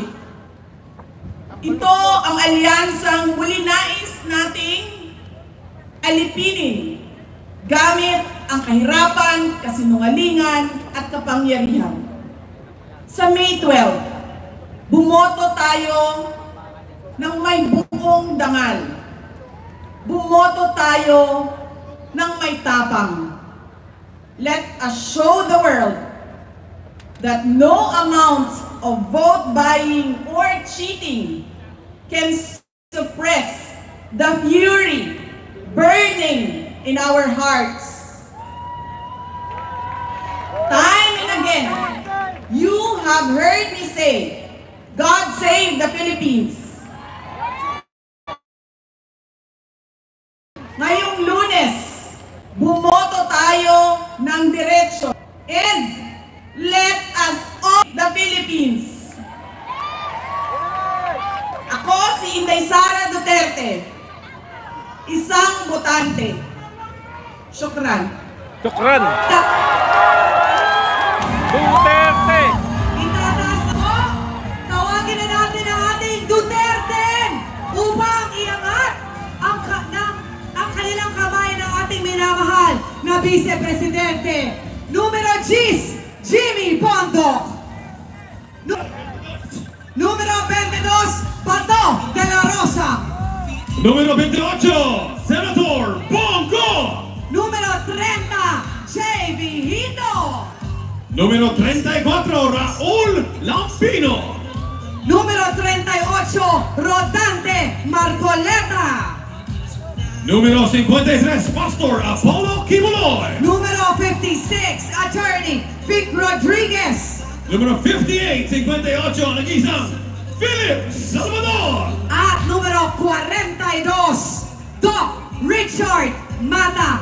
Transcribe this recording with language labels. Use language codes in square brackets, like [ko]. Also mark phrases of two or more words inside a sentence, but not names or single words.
[tl] Ito ang alyansang muli nais nating alipinin gamit ang kahirapan, kasinungalingan at kapangyarihan. Sa May 12, bumoto tayo ng may buong dangal. Bumoto tayo ng may tapang. [en] Let us show the world that no amount of vote buying or cheating can suppress the fury burning in our hearts. Time and again, you have heard me say, God save the Philippines. [tl] Ngayong Lunes, bumoto tayo ng diretsyo [en] and let us own the Philippines. [tl] Ako si Inday Sara Duterte, isang botante. Syukran. Syukran. Duterte! Itataas ako, tawagin na natin ang ating Duterte upang iangat ang kanilang kamay ng ating minamahal na Vice Presidente. Numero 10, Jimmy Bondoc. Número 22, Bato de la Rosa. Número 28, Senator Bongo. Número 30, J.B. Hito. Número 34, Raúl Lampino. Número 38, Rodante Marcoleta. Número 53, Pastor Apollo Kibuloy. Número 56, Attorney Vic Rodriguez. Número 58, 58, Nagisang Philip Salvador. At número 42, Doc Richard Mata.